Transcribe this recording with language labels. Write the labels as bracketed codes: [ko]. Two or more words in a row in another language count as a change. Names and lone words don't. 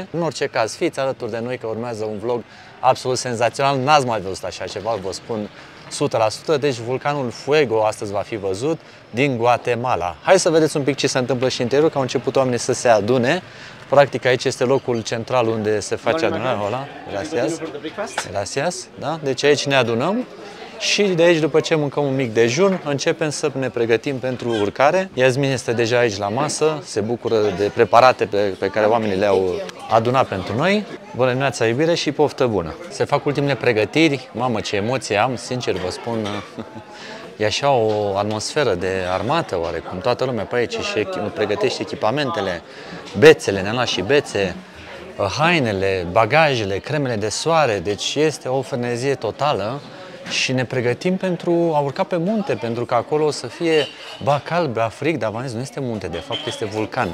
[ro] În orice caz, fiți alături de noi că urmează un vlog absolut senzațional, n-ați mai văzut așa ceva, vă spun 100%, deci vulcanul Fuego astăzi va fi văzut din Guatemala. Hai să vedeți un pic ce se întâmplă și în interior, că au început oamenii să se adune. Practic aici este locul central unde se face adunarea. [es] Hola, gracias. Gracias, [ro] da? Deci aici ne adunăm și de aici, după ce mâncăm un mic dejun, începem să ne pregătim pentru urcare. Iasmin este deja aici la masă, se bucură de preparate pe care oamenii le-au adunat pentru noi. Bună dimineața, iubire, și poftă bună! Se fac ultimele pregătiri, mamă ce emoție am, sincer vă spun, e așa o atmosferă de armată oarecum, toată lumea pe aici și pregătește echipamentele, bețele, ne-am luat și bețe, hainele, bagajele, cremele de soare, deci este o frenezie totală și ne pregătim pentru a urca pe munte, pentru că acolo o să fie ba cald, ba frig, dar v-am zis, nu este munte, de fapt este vulcan.